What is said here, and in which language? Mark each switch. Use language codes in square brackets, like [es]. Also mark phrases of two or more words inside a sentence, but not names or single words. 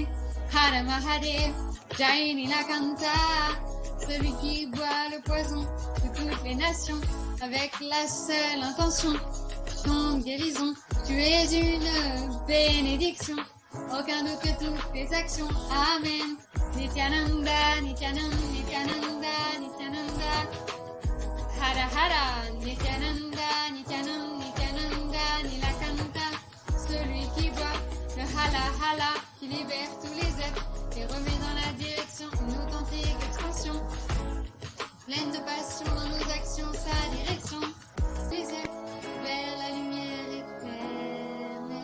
[hi] Hara Mahadev, Jai Nilakanta, [fr] celui qui boit le poison de toutes les nations avec la seule intention, ton guérison. Tu es une bénédiction, aucun doute que toutes tes actions. Amen. [sa] Nithyananda, Nithyananda, Nithyananda, Nithyananda. Hara Hara, Nithyananda, Nithyananda, Nithyananda, Nilakanta. [fr] Celui qui boit le Hala Hala, qui libère tous les êtres et remet dans la direction une authentique expansion. Pleine de passion dans nos actions, sa direction. Les êtres vers la lumière éternelle.